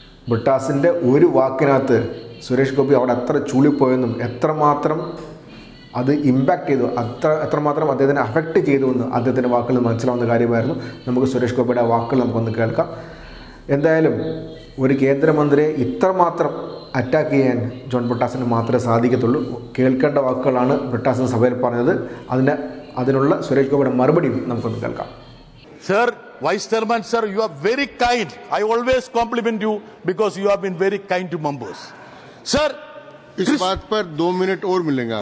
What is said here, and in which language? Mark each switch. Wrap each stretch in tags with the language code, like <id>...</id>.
<ml>ബ്രിട്ടാസിൻ്റെ ഒരു വാക്കിനകത്ത് സുരേഷ് ഗോപി അവിടെ എത്ര ചൂളിപ്പോയെന്നും എത്രമാത്രം അത് ഇമ്പാക്റ്റ് ചെയ്തു, എത്രമാത്രം അദ്ദേഹത്തിനെ അഫക്റ്റ് ചെയ്തു എന്ന് അദ്ദേഹത്തിൻ്റെ വാക്കുകൾ മനസ്സിലാവുന്ന കാര്യമായിരുന്നു. നമുക്ക് സുരേഷ് ഗോപിയുടെ ആ വാക്കുകൾ നമുക്കൊന്ന് കേൾക്കാം. എന്തായാലും ഒരു കേന്ദ്രമന്ത്രിയെ ഇത്രമാത്രം അറ്റാക്ക് ചെയ്യാൻ ജോൺ ബ്രിട്ടാസിന് മാത്രമേ സാധിക്കത്തുള്ളൂ. കേൾക്കേണ്ട വാക്കുകളാണ് ബ്രിട്ടാസിന് സഭയിൽ പറഞ്ഞത്. അതിനുള്ള സുരേഷ് ഗോപിയുടെ മറുപടിയും നമുക്കൊന്ന് കേൾക്കാം.</ml> <en>Sir, Vice Chairman, sir, you are very kind. I always compliment you because you have been very kind to members. Sir,</en> <hi>इस बात पर 2 मिनट और मिलेंगे.</hi>